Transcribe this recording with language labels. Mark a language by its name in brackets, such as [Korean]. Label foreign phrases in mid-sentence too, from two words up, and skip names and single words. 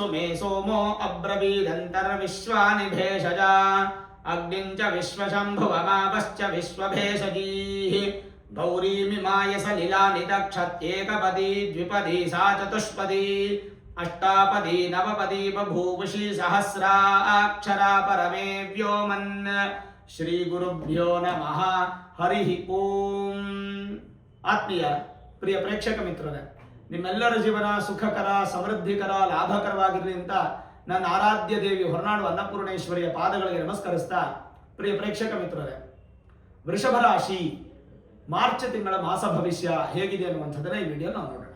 [Sanskrit] मे सोमो अब्रवीदन्तर्विश्वानि भेषजा अग्निं च विश्वशम्भुवमापश्च विश्वभेषजीः गौरीमिमाय सलिलानि दक्षत्येकपदी द्विपदी सा चतुष्पदी अष्टापदी नवपदी बभूवुषी सहस्राक्षरा परमे व्योमन् ಶ್ರೀ ಗುರುಭ್ಯೋ ನಮಃ ಹರಿ ಓಂ. [Kannada] ಆತ್ಮೀಯ ಪ್ರಿಯ ಪ್ರೇಕ್ಷಕ ಮಿತ್ರರೇ, ನಿಮ್ಮೆಲ್ಲರ ಜೀವನ ಸುಖಕರ, ಸಮೃದ್ಧಿಕರ, ಲಾಭಕರವಾಗಿರಲಿ ಅಂತ ನನ್ನ ಆರಾಧ್ಯ ದೇವಿ ಹೊರನಾಡು ಅನ್ನಪೂರ್ಣೇಶ್ವರಿಯ ಪಾದಗಳಿಗೆ ನಮಸ್ಕರಿಸ್ತಾ, ಪ್ರಿಯ ಪ್ರೇಕ್ಷಕ ಮಿತ್ರರೇ, ವೃಷಭ ರಾಶಿ ಮಾರ್ಚ್ ತಿಂಗಳ ಮಾಸ ಭವಿಷ್ಯ ಹೇಗಿದೆ ಅನ್ನುವಂಥದ್ದನ್ನ ಈ ವಿಡಿಯೋ ನಾವು ನೋಡೋಣ.